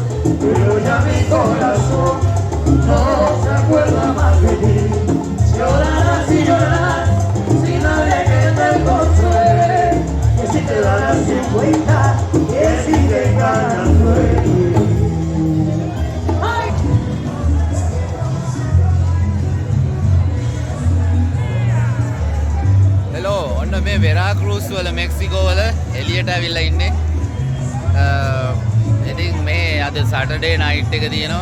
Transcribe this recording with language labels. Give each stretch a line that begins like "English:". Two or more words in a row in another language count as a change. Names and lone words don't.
Spanish: pero ya mi corazón no se acuerda más de ti. Llorarás y llorarás sin nadie que te consuele, que si te darás cuenta que si te ganas duele.
Sinhala: හෙලෝ ඔන්න මේ වෙරාක්‍රූස් වල මෙක්සිකෝ වල එලියට ඇවිල්ලා ඉන්නේ. ඉතින් මේ අද
English: Saturday night
Sinhala: එක තියෙනවා.